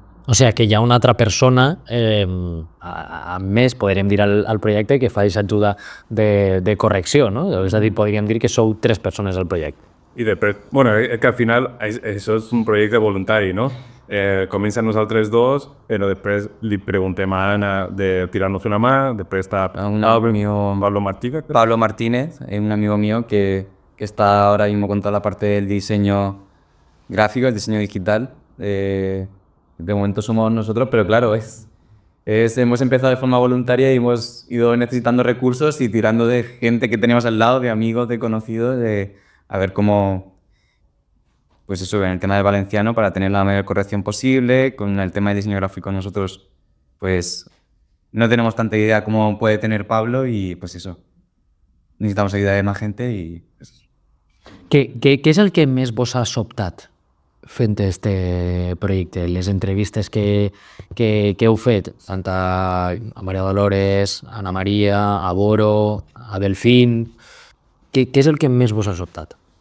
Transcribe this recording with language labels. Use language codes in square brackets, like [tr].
[ca] O sigui que hi ha una altra persona, a més, podríem dir al projecte, que fa aquesta ajuda de correcció, no? És a dir, podríem dir que sou 3 persones al projecte. I després, bueno, que al final això és un projecte voluntari, no? Comença nosaltres 2, però després li preguntem a Anna de tirar-nos una mà, després està Pablo Martínez. [es] Pablo Martínez, un amigo mío que está ahora mismo con toda la parte del diseño gráfico, el diseño digital. De momento somos nosotros, pero claro, hemos empezado de forma voluntaria y hemos ido necesitando recursos y tirando de gente que teníamos al lado, de amigos, de conocidos, a ver cómo, pues eso, en el tema del valenciano, para tener la mayor corrección posible. Con el tema de diseño gráfico nosotros, pues, no tenemos tanta idea como puede tener Pablo y, pues eso, necesitamos ayuda de más gente y... Pues, [ca] què és el que més vos ha sobtat fent este projecte? Les entrevistes que heu fet, tant a Maria Dolores, a Ana Maria, a Boro, a Delfín... Què és el que més vos ha sobtat?